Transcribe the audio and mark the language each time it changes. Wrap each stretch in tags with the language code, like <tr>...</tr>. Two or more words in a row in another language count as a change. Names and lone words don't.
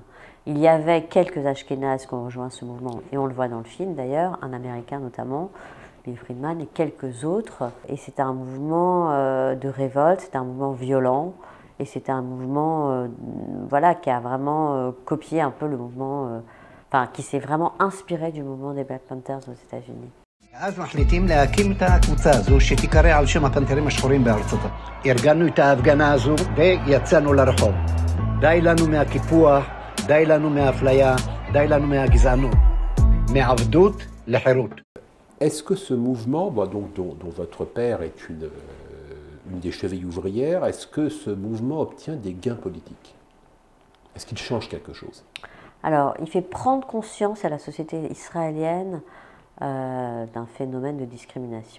<fr>Il y avait quelques Ashkénazes qui ont rejoint ce mouvement, et on le voit dans le film d'ailleurs, un Américain notamment, Bill Friedman, et quelques autres. Et c'était un mouvement de révolte, c'était un mouvement violent, et c'était un mouvement voilà, qui a vraiment copié un peu le mouvement, enfin qui s'est vraiment inspiré du mouvement des Black Panthers aux États-Unis.</fr> <he>אז מחליטים להקים את הקבוצה הזו שתיקרא על שם הפנתרים השחורים בארצות. ארגנו את ההפגנה הזו ויצאנו לרחוב. די לנו מהקיפוח, די לנו מהאפליה, די לנו מהגזענות. מעבדות לחירות.</he> <fr>Est-ce que ce mouvement, donc, dont votre père est une des chevilles ouvrières, est-ce que ce mouvement obtient des gains politiques? Est-ce qu'il change quelque chose? Alors, il fait prendre conscience à la société israélienne d'un phénomène de discrimination.</fr>